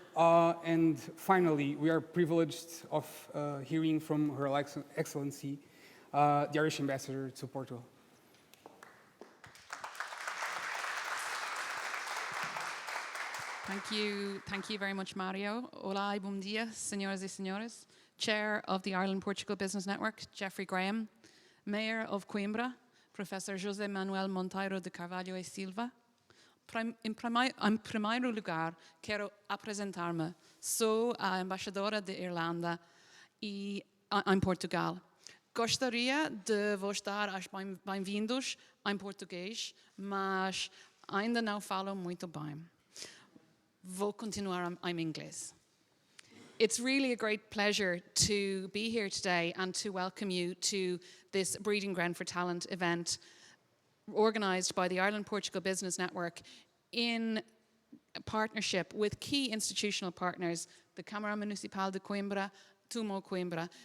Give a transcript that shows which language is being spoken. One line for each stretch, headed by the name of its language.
English: And finally, we are privileged of hearing from Her Excellency, the Irish Ambassador to Portugal. Thank you very much, Mario.
Portuguese: Olá e bom dia, senhoras e senhores.
English: Chair of the Ireland-Portugal Business Network,
Portuguese: Jeffrey Graham.
English: Mayor of Coimbra, Professor José Manuel Monteiro de Carvalho e Silva.
Portuguese: Em primeiro lugar, quero apresentar-me. Sou a embaixadora de Irlanda em Portugal. Gostaria de vos dar as bem-vindos em português, mas ainda não falo muito bem. Vou continuar em inglês.
English: It's really a great pleasure to be here today and to welcome you to this Breeding Ground for Talent event organised by the Ireland-Portugal Business Network in partnership with key institutional partners, the Câmara Municipal de Coimbra, Tumo Coimbra.